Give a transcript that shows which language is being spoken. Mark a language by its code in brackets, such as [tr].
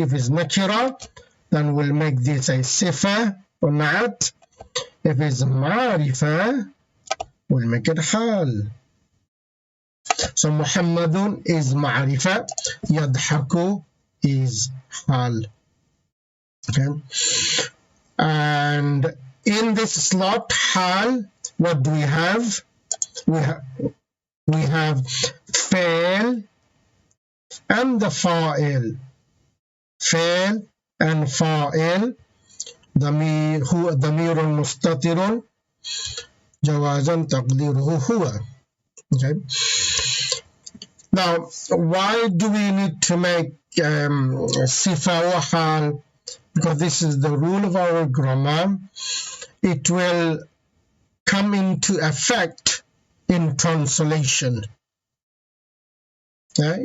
[en] If it's nakira, then we'll make this a صفة or not. If it's معرفة, we'll make it حال. So محمد is معرفة, يضحك is حال. Okay. And in this slot حال, what do we have? We have فعل and the فاعل. [ar] فعل [en] and [ar] فاعل. ضمير مستتر جوازا تقديره هو. [en] Okay. Now, why do we need to make صفة وحال? Because this is the rule of our grammar. It will come into effect in translation. Okay?